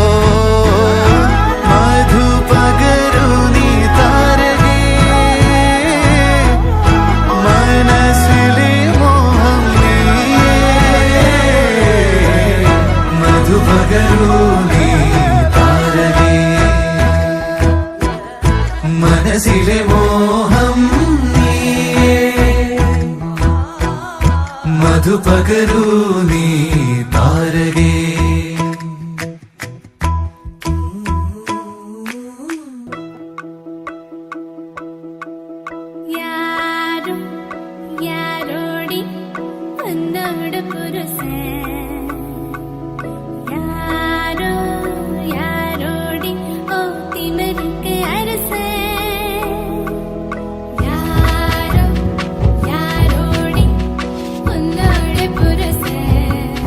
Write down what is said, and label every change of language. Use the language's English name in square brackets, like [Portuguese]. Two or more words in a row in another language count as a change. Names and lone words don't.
[Malayalam] മധുപകരു നീ താരകേ മനസ്സിലെ മോഹം നീയേ മധുപകരു നീ താരകേ മനസ്സിലെ മോഹം നീയേ മധുപകരു നീ താരകേ [Tamil] யாரும் யாரோடி வந்தோட புருஷன் யாரோ யாரோடி ஓ திமருக்கு அரசன் யாரோ யாரோடி வந்தோட புருஷன்